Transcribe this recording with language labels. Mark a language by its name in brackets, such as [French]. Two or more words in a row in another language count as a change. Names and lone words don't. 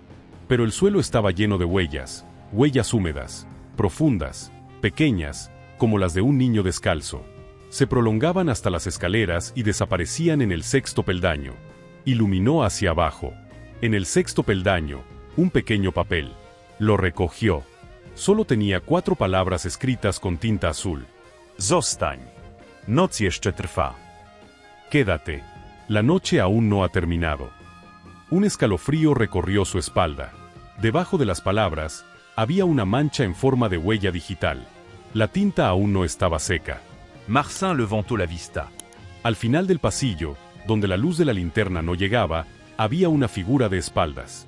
[Spanish] Pero el suelo estaba lleno de huellas, huellas húmedas, profundas, pequeñas, como las de un niño descalzo. Se prolongaban hasta las escaleras y desaparecían en el sexto peldaño. Iluminó hacia abajo. En el sexto peldaño, un pequeño papel. Lo recogió. Solo tenía 4 palabras escritas con tinta azul. [Polish] Zostań. Noc jeszcze trwa. [Spanish] Quédate. La noche aún no ha terminado. Un escalofrío recorrió su espalda. Debajo de las palabras, había una mancha en forma de huella digital. La tinta aún no estaba seca. Marcin levantó la vista. Al final del pasillo, donde la luz de la linterna no llegaba, había una figura de espaldas.